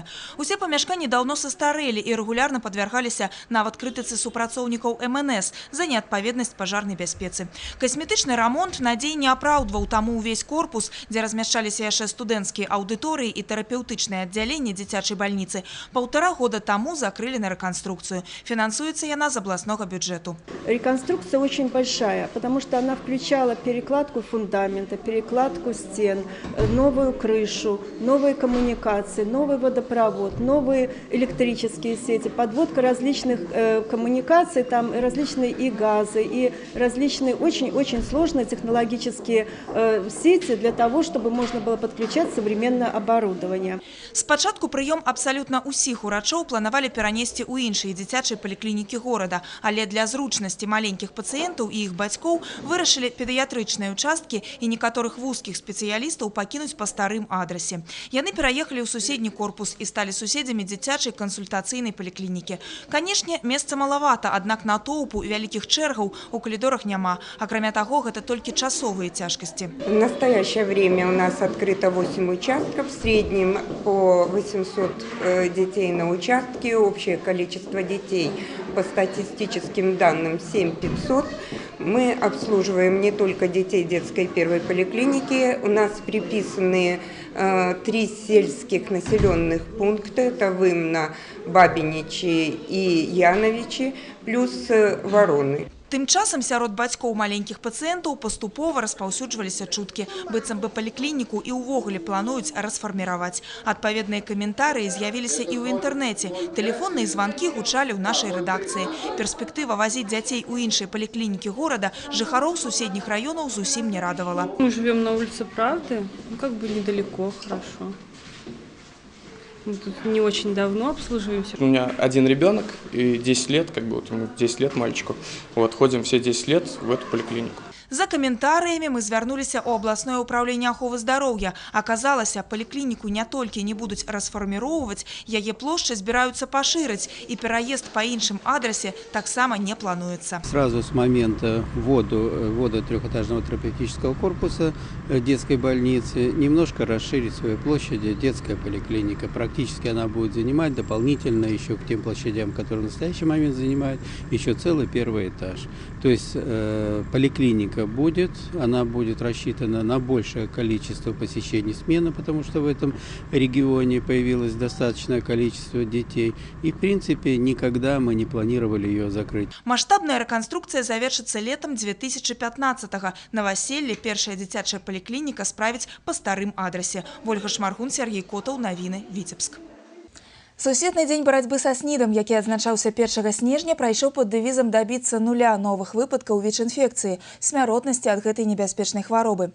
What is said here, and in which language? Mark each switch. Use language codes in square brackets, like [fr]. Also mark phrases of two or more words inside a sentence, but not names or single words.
[be] Усе памяшканні даўно састарэлі і рэгулярна падвяргаліся нават крытыцы супрацоўнікаў МНС за неадпаведнасць пажарнай бяспецы. Касметычны рамонт надзей не апраўдваў, таму ўвесь корпус, дзе размяшчаліся яшчэ студэнцкія аўдыторыі і тэрапеўтычнае аддзяленне дзіцячай бальніцы, 1,5 года таму закрылі на рэканструкцыю. Фінансуецца яна з абласнога бюджэту. [ru] Реконструкция очень большая, потому что она включала перекладку фундамента, перекладку стен, новую крышу, новые коммуникации, новый водопровод, новые электрические сети, подводка различных коммуникаций, там различные и газы, и различные очень-очень сложные технологические сети для того, чтобы можно было подключать современное оборудование. [be] Спачатку прыём абсалютна ўсіх урачоў планавалі перанесці ў іншыя дзіцячыя паліклінікі горада, але для зручнасці маленькіх пацыентаў і іх бацькоў вырашылі педыятрычныя участкі і некаторых вузкіх спецыялістаў пакінуць па старым адрасе. Яны пераехалі ў суседні корпус і сталі суседзямі дзіцячай кансультацыйнай паліклінікі. Канешне, месца малавата, аднак натоўпу вялікіх чэргаў у калідорах няма. Акрамя таго, гэта толькі часовыя цяжкасці. [ru] В настоящее время у нас открыто 8 участков, в среднем по 800 детей на участке, общее количество детей по статистическим данным 7500. Мы обслуживаем не только детей детской первой поликлиники, у нас приписаны 3 сельских населенных пункта, это Вымна, Бабиничи и Яновичи, плюс Вороны. [be] Тым часам сярод бацькоў маленькіх пацыентаў паступова распаўсюджваліся чуткі, быццам бы паліклініку і ўвогуле плануюць расфарміраваць. Адпаведныя каментарыі з'явіліся і ў інтэрнэце. Тэлефонныя званкі гучалі ў нашай рэдакцыі. Перспектыва вазіць дзяцей у іншыя паліклінікі горада жыхароў суседніх раёнаў зусім не радавала. [ru] Мы живем на улице Правды, как бы недалеко, хорошо. Мы тут не очень давно обслуживаемся. У меня один ребенок и 10 лет, как бы вот ему 10 лет мальчику. Вот ходим все 10 лет в эту поликлинику. [be] За каментарыямі мы звярнуліся ў абласное ўпраўленне аховы здароўя. Аказалася, паліклініку не толькі не будуць расфарміроўваць, яе плошчы збіраюцца пашырыць, і пераезд па іншым адрасе таксама не плануецца. [ru] Сразу с момента ввода трехэтажного терапевтического корпуса детской больницы немножко расширить свои площади детская поликлиника. Практически она будет занимать дополнительно еще к тем площадям, которые в настоящий момент занимает, еще целый первый этаж. То есть поликлиника поликлиника будет. Она будет рассчитана на большее количество посещений смены, потому что в этом регионе появилось достаточное количество детей. И, в принципе, никогда мы не планировали ее закрыть. Масштабная реконструкция завершится летом 2015-го. [be] Новоселле першая дзіцячая поликлиника справить по старым адресе. Ольга Шмаргун, Сергей Котов, Новины, Витебск. Сусветны дзень барацьбы са снідам, які адзначаўся 1 снежня, прайшоў пад дэвізам дабіцца нуля новых выпадкаў ВІЧ-інфекцыі, смяротнасці ад гэтай небяспечнай хваробы.